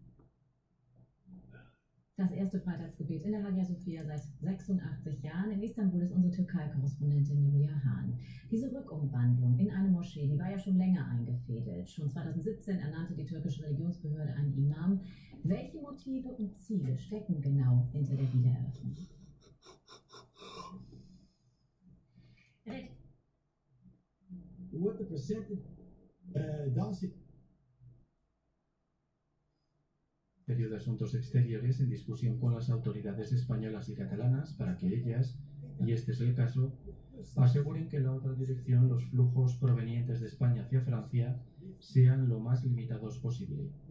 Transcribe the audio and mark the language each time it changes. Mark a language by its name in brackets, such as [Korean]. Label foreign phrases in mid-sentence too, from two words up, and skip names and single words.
[German] Das erste Freitagsgebet in der Hagia Sophia seit 86 Jahren. In Istanbul ist unsere Türkei-Korrespondentin Julia Hahn. Diese Rückumwandlung in eine Moschee, die war ja schon länger eingefädelt. Schon 2017 ernannte die türkische Religionsbehörde einen Imam. Welche Motive und Ziele stecken genau hinter der Wiedereröffnung? [Spanish] De Asuntos Exteriores en discusión con las autoridades españolas y catalanas para que ellas, y este es el caso, aseguren que en la otra dirección los flujos provenientes de España hacia Francia sean lo más limitados posible.